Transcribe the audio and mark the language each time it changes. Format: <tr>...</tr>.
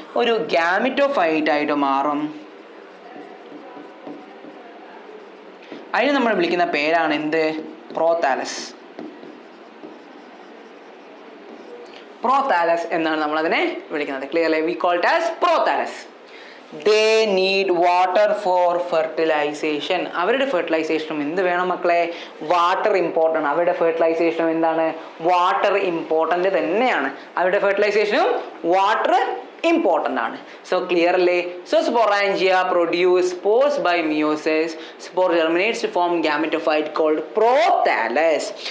<ml>ഒരു ഗാമിറ്റോഫൈറ്റ് ആയിട്ട് മാറും. അതിന് നമ്മൾ വിളിക്കുന്ന പേരാണ് എന്ത്? പ്രോതാലസ്. പ്രോതാലസ് എന്നാണ് നമ്മൾ അതിനെ വിളിക്കുന്നത്.</ml> <en>Clearly? We call it as prothallus. They need water for fertilization.</en> <ml>അവരുടെ ഫെർട്ടിലൈസേഷനും എന്ത് വേണം മക്കളെ? Water important. അവരുടെ ഫെർട്ടിലൈസേഷനും എന്താണ്? വാട്ടർ ഇമ്പോർട്ടൻ്റ് തന്നെയാണ്. അവരുടെ ഫെർട്ടിലൈസേഷനും വാട്ടർ ഇമ്പോർട്ടൻ്റ് ആണ്. സോ ക്ലിയർ അല്ലേ?</ml> <en>So sporangia produce spores by meiosis. Spore germinates to form gametophyte called prothallus.</en>